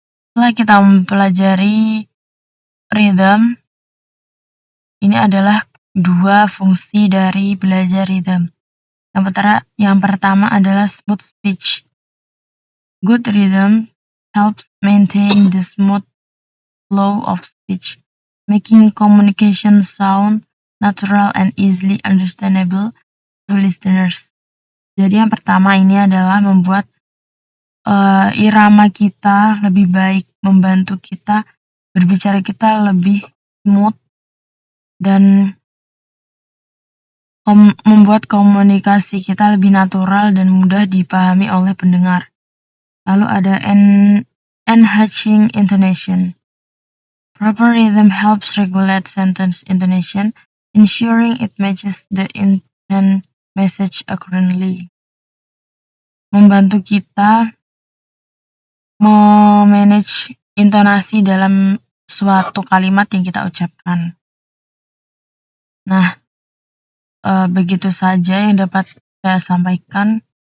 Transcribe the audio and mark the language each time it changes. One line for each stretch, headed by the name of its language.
Indonesian: Setelah kita mempelajari rhythm, ini adalah 2 fungsi dari belajar rhythm. Yang pertama adalah
English: smooth speech. Good rhythm helps maintain the smooth flow of speech, making communication sound natural and easily understandable to listeners.
Indonesian: Jadi yang pertama ini adalah membuat irama kita lebih baik, membantu kita berbicara kita lebih smooth dan membuat komunikasi kita lebih natural dan mudah dipahami oleh pendengar. Lalu ada
English: enhancing intonation. Proper rhythm helps regulate sentence intonation, ensuring it matches the intent message accurately.
Indonesian: Membantu kita memanage intonasi dalam suatu kalimat yang kita ucapkan. Nah, begitu saja yang dapat saya sampaikan.